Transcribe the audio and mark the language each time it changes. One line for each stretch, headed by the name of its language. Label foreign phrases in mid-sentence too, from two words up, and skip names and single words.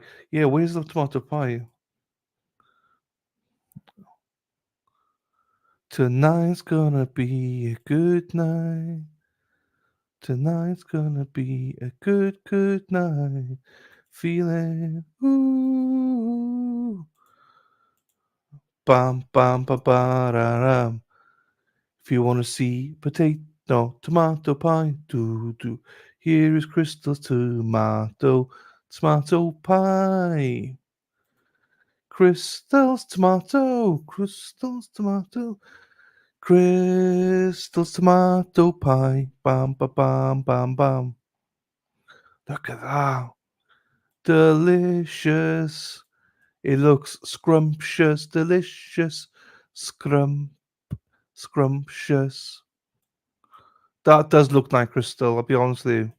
English: Yeah, where's the tomato pie? Tonight's gonna be a good night. Tonight's gonna be a good night. Feeling ooh. Bam bam ba ba da ram. If you wanna see tomato pie, do. Here is Crystal's tomato pie. Crystal's tomato, Crystal's tomato, Crystal's tomato pie. Bam, ba, bam, bam, bam. Look at that. Delicious. It looks scrumptious, delicious, scrumptious. That does look like Crystal, I'll be honest with you.